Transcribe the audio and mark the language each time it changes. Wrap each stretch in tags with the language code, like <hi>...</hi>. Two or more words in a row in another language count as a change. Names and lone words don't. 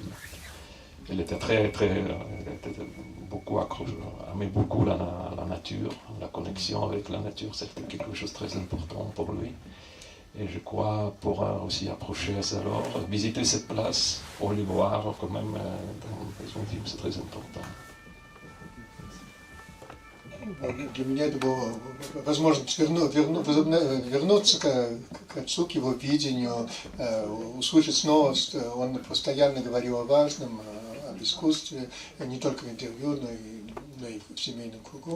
<fr>Elle était beaucoup accroché, aimait beaucoup la nature, la connexion avec la nature, c'était quelque chose de très important pour lui. Et je crois pour aussi approcher alors, visiter cette place, pour les voir quand même dans son film, c'est très important.</fr> <ru>Для меня это была возможность вернуться к отцу, к его видению, услышать снова, что он постоянно говорил о важном, об искусстве, не только в интервью, но и в семейном кругу.</ru>